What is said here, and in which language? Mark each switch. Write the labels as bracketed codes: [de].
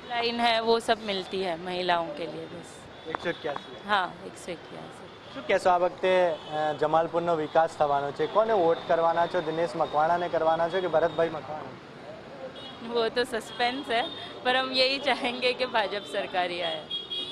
[hi] Line है वो सब मिलती है महिलाओं के लिए बस. 181. हाँ 181. [gu] શું કહેશો આ વખતે જમાલપુરનો વિકાસ થવાનો છે, કોને વોટ કરવાના છો? દિનેશ મકવાણાને કરવાના છો કે ભરતભાઈ મકવાણા? [hi] वो तो सस्पेंस है, पर हम यही चाहेंगे कि भाजपा सरकार ही आए।